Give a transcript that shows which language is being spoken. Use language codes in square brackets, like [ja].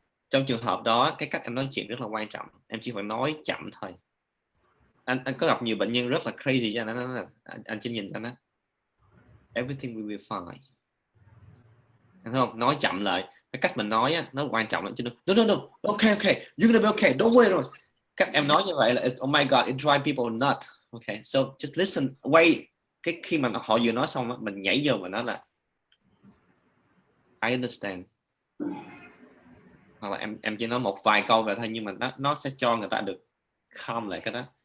[vi] Trong trường hợp đó cái cách em nói chuyện rất là quan trọng. Em chỉ phải nói chậm thôi. Anh có gặp nhiều bệnh nhân rất là crazy cho nó, anh chỉ nhìn cho nó [en] everything will be fine. [vi] Thấy không? Nói chậm lại. Cái cách mình nói á, nó quan trọng lắm chứ. [en] No, okay, you're gonna be okay, don't worry. [vi] Cách em nói như vậy là [en] oh my god, it drives people nuts. Okay, so just listen, wait. [vi] Cái khi mà họ vừa nói xong đó, mình nhảy vô và nói là [en] I understand. [vi] Hoặc là em chỉ nói một vài câu vậy thôi, nhưng mà nó sẽ cho người ta được calm lại cái đó.